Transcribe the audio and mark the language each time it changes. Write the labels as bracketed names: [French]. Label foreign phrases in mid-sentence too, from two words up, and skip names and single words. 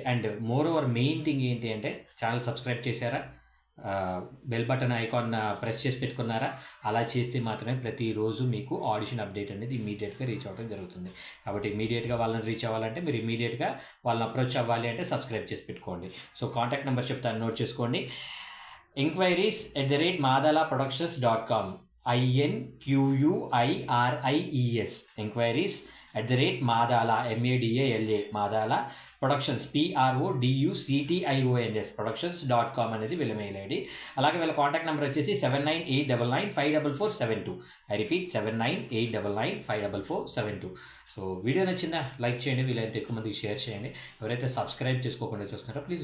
[English] and moreover main thing [Telugu] ఏంటి అంటే [English] channel subscribe [Telugu] చేశారా, [English] bell button icon press [Telugu] చేసి పెట్టుకున్నారా? అలా చేస్తే మాత్రమే ప్రతిరోజు మీకు [English] audition update [Telugu] అనేది ఇమీడియట్గా రీచ్ అవ్వడం జరుగుతుంది. కాబట్టి ఇమీడియట్గా వాళ్ళని రీచ్ అవ్వాలంటే మీరు ఇమీడియట్గా వాళ్ళని అప్రోచ్ అవ్వాలి అంటే సబ్స్క్రైబ్ చేసి పెట్టుకోండి. [English] so contact number [Telugu] చెప్తాను, నోట్ చేసుకోండి. enquiries@madalaproductions.com INQUIRIES enquiries@madala MADALA madala productions PRODUCTIONS productions.com అనేది వీళ్ళ [English] mail ID. [Telugu] అలాగే వీళ్ళ [English] contact number [Telugu] వచ్చేసి 7989954472. [English] I repeat 7989954472. so video [Telugu] నచ్చిందా? లైక్ చేయండి, వీలైతే ఎక్కువ మందికి షేర్ చేయండి. ఎవరైతే సబ్స్క్రైబ్ చేసుకోకుండా చూస్తున్నారో [English] please do subscribe.